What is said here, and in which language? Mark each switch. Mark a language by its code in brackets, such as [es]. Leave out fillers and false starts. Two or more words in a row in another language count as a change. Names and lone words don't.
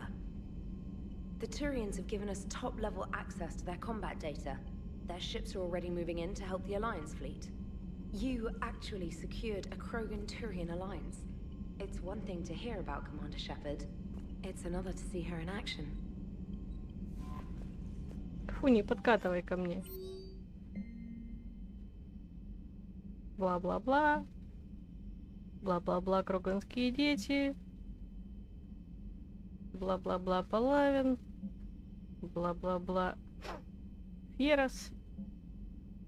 [en] The Turians have given us top-level access to their combat data. Their ships are already moving in to help the Alliance fleet. You actually secured a Krogan-Turian alliance. It's one thing to hear about Commander Shepard. It's another to see her in action. [ru] Фу, не подкатывай ко мне. Бла-бла-бла. Бла-бла-бла, кроганские дети. Бла-бла-бла, Палавин. Бла-бла-бла, Ферос.